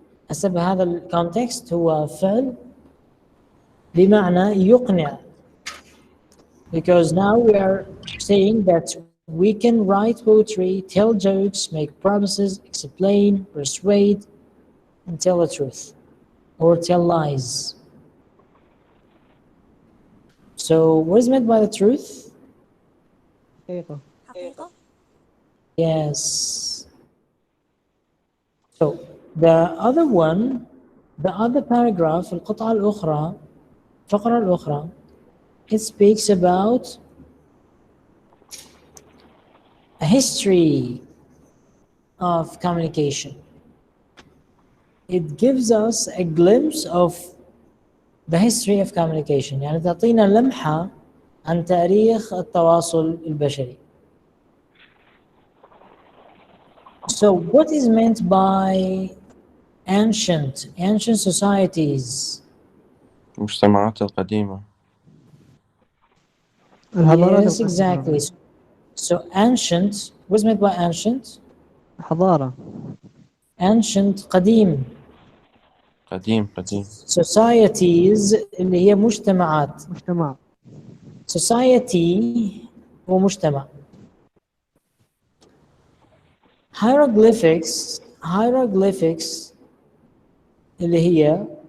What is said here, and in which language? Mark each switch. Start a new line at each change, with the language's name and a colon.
Arabic: حسب هذا الكونتكست هو فعل بمعنى يقنع.
English: Because now we are saying that we can write poetry, tell jokes, make promises, explain, persuade, and tell the truth, or tell lies. So what is meant by the truth?
Arabic: حقيقة. حقيقة.
English: Yes. So the other one, the other paragraph,
Arabic: القطعة الأخرى, الفقرة الأخرى,
English: it speaks about a history of communication. It gives us a glimpse of the history of communication.
Arabic: يعني تعطينا لمحة عن تاريخ التواصل البشري.
English: So what is meant by ancient societies?
Arabic: المجتمعات القديمة. الحضارات
English: Yes, exactly. So ancient, what's meant by ancient?
Arabic: حضارة. ancient قديم. قديم. societies اللي هي مجتمعات. مجتمع. society هو مجتمع. hieroglyphics اللي هي